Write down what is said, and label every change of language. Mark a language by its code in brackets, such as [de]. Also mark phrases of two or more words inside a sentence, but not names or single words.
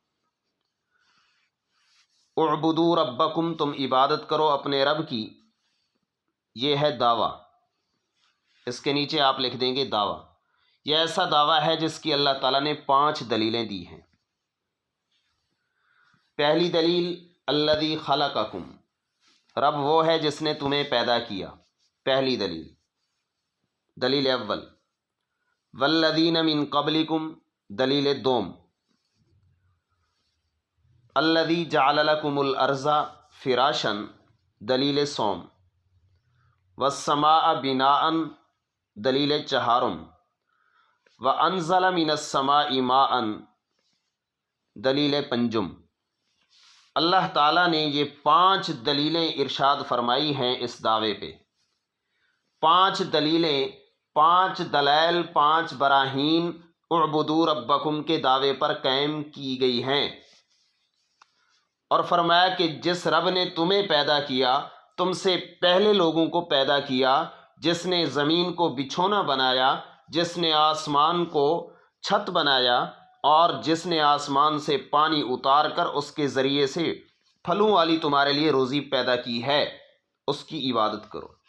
[ar] اعبدوا ربکم، [ur] تم عبادت کرو اپنے رب کی، یہ ہے دعویٰ، اس کے نیچے آپ لکھ دیں گے دعویٰ۔ یہ ایسا دعویٰ ہے جس کی اللہ تعالیٰ نے 5 دلیلیں دی ہیں۔ پہلی دلیل، [ar] الذی خلقکم، [ur] رب وہ ہے جس نے تمہیں پیدا کیا، پہلی دلیل، دلیل اول۔ [ar] والذین من قبلکم، [ur] دلیل دوم، [ar] الذی جعل لکم الارض فراشا، [ur] دلیل سوم، [ar] والسماء بناء، [ur] دلیل چہارم، [ar] وانزل من السماء ماء، [ur] دلیل پنجم۔ اللہ تعالیٰ نے یہ 5 دلیلیں ارشاد فرمائی ہیں اس دعوے پہ، 5 دلیلیں، 5 دلائل، 5 براہین اعبدوا ربکم کے دعوے پر قائم کی گئی ہیں، اور فرمایا کہ جس رب نے تمہیں پیدا کیا، تم سے پہلے لوگوں کو پیدا کیا، جس نے زمین کو بچھونا بنایا، جس نے آسمان کو چھت بنایا، اور جس نے آسمان سے پانی اتار کر اس کے ذریعے سے پھلوں والی تمہارے لیے روزی پیدا کی ہے، اس کی عبادت کرو۔